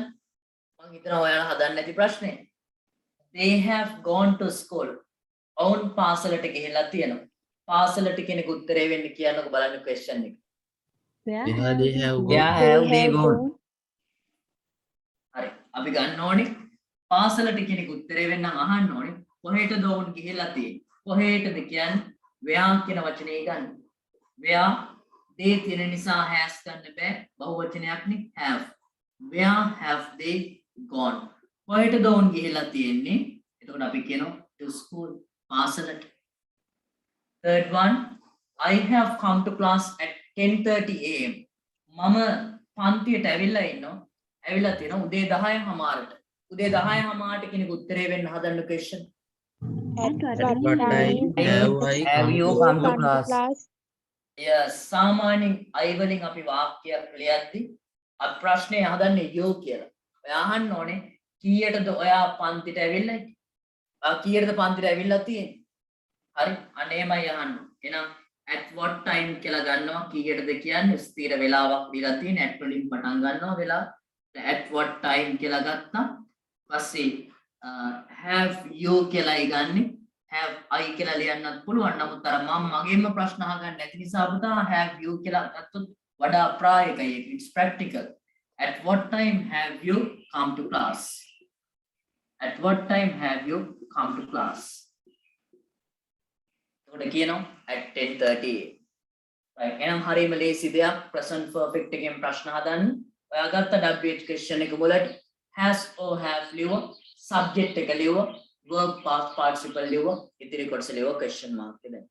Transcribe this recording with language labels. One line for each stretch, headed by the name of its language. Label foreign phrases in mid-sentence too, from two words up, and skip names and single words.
Sinhala: මම හිතනවා ඔයාලා හදන්න නැති ප්‍රශ්නේ.
English: They have gone to school.
Sinhala: ඔවුන් පාසලට ගිහිල්ලා තියෙනවා. පාසලට කෙනෙක් උත්තරේ වෙන්න කියන්නකෝ බලන්න question එක.
English: Where have they gone?
Sinhala: හරි. අපි ගන්න ඕනේ පාසලට කෙනෙක් උත්තරේ වෙන්න අහන්න ඕනේ. කොහෙටද ඔවුන් ගිහිල්ලා තියෙන්නේ? කොහෙටද කියන්නේ where කියන වචනේ ගන්න.
English: where they
Sinhala: තියෙන නිසා has ගන්න බෑ. බහුවචනයක් නේ have.
English: where have they gone?
Sinhala: කොහෙටද ඔවුන් ගිහිල්ලා තියෙන්නේ? එතකොට අපි කියනවා
English: to school.
Sinhala: පාසලට.
English: third one, I have come to class at 10:30 am.
Sinhala: මම පන්තියට ඇවිල්ලා ඉන්නවා. ඇවිල්ලා තියෙනවා උදේ 10:00ට. උදේ 10:00ට කෙනෙක් උත්තරේ වෙන්න හදන්න question.
English: At what time have you come to class? Yes,
Sinhala: සාමාන්‍යයෙන් I වලින් අපි වාක්‍යයක් ලියද්දි අපි ප්‍රශ්නේ අහන්නේ you කියලා. ඔයා අහන්න ඕනේ කීයටද ඔයා පන්තිට ඇවිල්ලා හිටියේ? ඔයා කීයටද පන්තිට ඇවිල්ලා තියෙන්නේ? හරි? අන්න එහෙමයි අහන්න. එහෙනම්
English: at what time
Sinhala: කියලා ගන්නවා කීයටද කියන්නේ ස්ථිර වේලාවක් දීලා තියෙන at වලින් පටන් ගන්නවා වෙලාව.
English: at what time
Sinhala: කියලා ගත්තා. පස්සේ
English: have you
Sinhala: කියලායි ගන්නෙ.
English: have I
Sinhala: කියලා ලියන්නත් පුළුවන්. නමුත් අර මම මගේම ප්‍රශ්න අහගන්න නැති නිසා පුතා
English: have you
Sinhala: කියලා ගත්තොත් වඩා ප්‍රායෝගිකයි.
English: It's practical. At what time have you come to class? At what time have you come to class?
Sinhala: එතකොට කියනවා at 10:30. right එහෙනම් හරියම ලේසි දෙයක්
English: present perfect
Sinhala: එකෙන් ප්‍රශ්න හදන්න. ඔයා ගත්ත
English: WH question
Sinhala: එක මුලට
English: has or have
Sinhala: ලියුවා, subject එක ලියුවා,
English: verb past participle
Sinhala: ලියුවා, ඉතිරි කොටස ලියුවා
English: question mark
Sinhala: එක දැන්.